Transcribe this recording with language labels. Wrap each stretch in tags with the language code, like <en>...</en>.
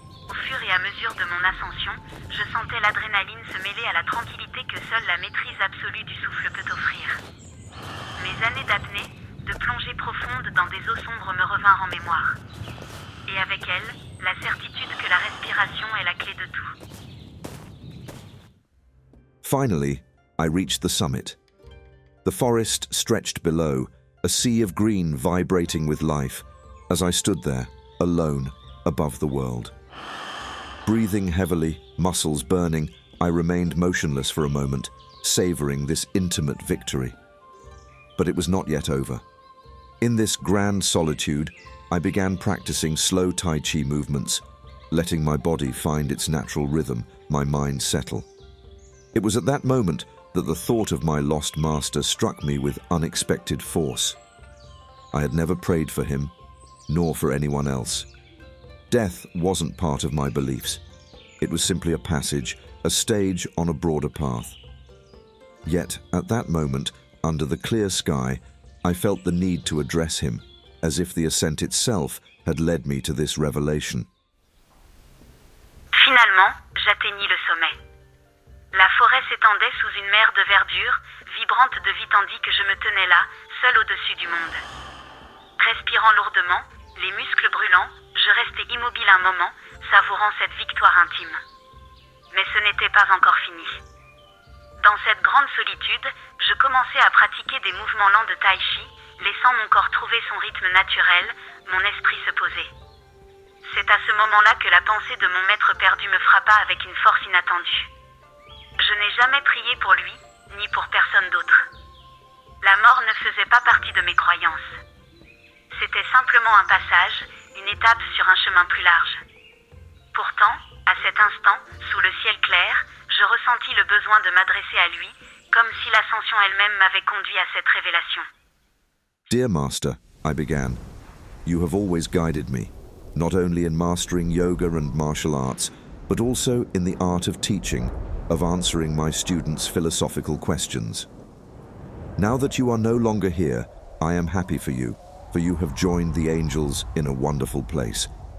<fr>Au fur et à mesure de mon ascension, je sentais l'adrénaline se mêler à la tranquillité que seule la maîtrise absolue du souffle peut offrir. Mes années d'apnée, de plongée profonde dans des eaux sombres me revinrent en mémoire. Et avec elles, la certitude que la respiration est la clé de tout.</fr> <en>Finally, I reached the summit. The forest stretched below, a sea of green vibrating with life, as I stood there, alone, above the world. Breathing heavily, muscles burning, I remained motionless for a moment, savoring this intimate victory. But it was not yet over. In this grand solitude, I began practicing slow Tai Chi movements, letting my body find its natural rhythm, my mind settle. It was at that moment that the thought of my lost master struck me with unexpected force. I had never prayed for him, nor for anyone else. Death wasn't part of my beliefs. It was simply a passage, a stage on a broader path. Yet, at that moment, under the clear sky, I felt the need to address him, as if the ascent itself had led me to this revelation.</en> <fr>Finalement, j'atteignis le sommet. La forêt s'étendait sous une mer de verdure, vibrante de vie tandis que je me tenais là, seul au-dessus du monde. Respirant lourdement, les muscles brûlants, je restais immobile un moment, savourant cette victoire intime. Mais ce n'était pas encore fini. Dans cette grande solitude, je commençais à pratiquer des mouvements lents de tai chi, laissant mon corps trouver son rythme naturel, mon esprit se poser. C'est à ce moment-là que la pensée de mon maître perdu me frappa avec une force inattendue. Je n'ai jamais prié pour lui, ni pour personne d'autre. La mort ne faisait pas partie de mes croyances. C'était simplement un passage, une étape sur un chemin plus large. Pourtant, à cet instant, sous le ciel clair, je ressentis le besoin de m'adresser à lui, comme si l'ascension elle-même m'avait conduit à cette révélation.</fr> <en>Dear Master, I began, you have always guided me, not only in mastering yoga and martial arts, but also in the art of teaching, of answering my students' philosophical questions. Now that you are no longer here, I am happy for you have joined the angels in a wonderful place.</en>